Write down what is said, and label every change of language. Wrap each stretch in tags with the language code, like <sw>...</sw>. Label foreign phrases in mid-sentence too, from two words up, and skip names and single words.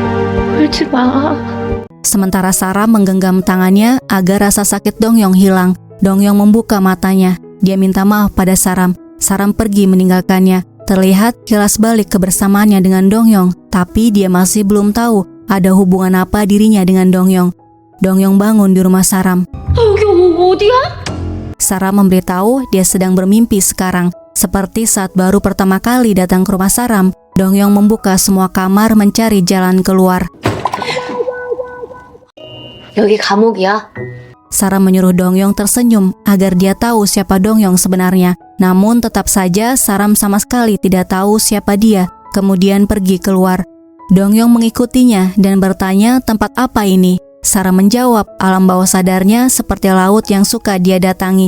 <id>Sementara Sarah menggenggam tangannya agar rasa sakit Donghyung hilang. Dongyong membuka matanya. Dia minta maaf pada Saram. Saram pergi meninggalkannya. Terlihat kilas balik kebersamaannya dengan Dongyong, tapi dia masih belum tahu ada hubungan apa dirinya dengan Dongyong. Dongyong bangun di rumah Saram.</id> <ko>여기 어디야?</ko> <id>Saram memberitahu dia sedang bermimpi sekarang. Seperti saat baru pertama kali datang ke rumah Saram, Dongyong membuka semua kamar mencari jalan keluar.</id> <ko>여기 감옥이야.</ko> <id>Saram menyuruh Dongyong tersenyum agar dia tahu siapa Dongyong sebenarnya. Namun tetap saja Saram sama sekali tidak tahu siapa dia, kemudian pergi keluar. Dongyong mengikutinya dan bertanya tempat apa ini. Saram menjawab alam bawah sadarnya seperti laut yang suka dia datangi.</id>